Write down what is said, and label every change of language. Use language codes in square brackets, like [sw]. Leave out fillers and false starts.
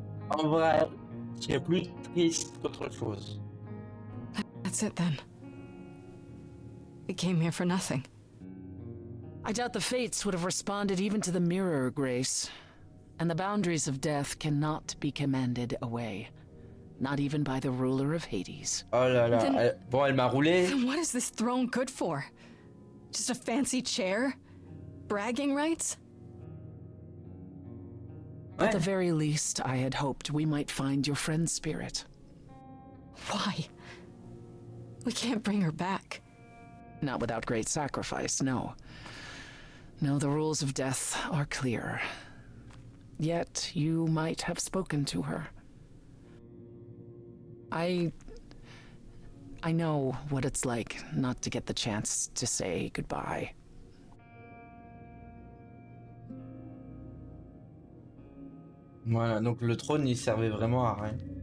[fr] En vrai, je serais plus triste qu'autre chose. [en] That's it then. We came here for nothing. I doubt the Fates would have responded even to the mirror, Grace. And the boundaries of death cannot be commanded away. Not even by the ruler of Hades. [fr] Oh là là, [en] Then- [fr] bon, elle m'a roulé. [en] Then what is this throne good for? Just a fancy chair? Bragging rights? At the very least, I had hoped we might find your friend's spirit. Why? We can't bring her back. Not without great sacrifice, no. No, the rules of death are clear. Yet you might have spoken to her. I know what it's like not to get the chance to say goodbye. [fr] Voilà, donc le trône il servait vraiment à rien.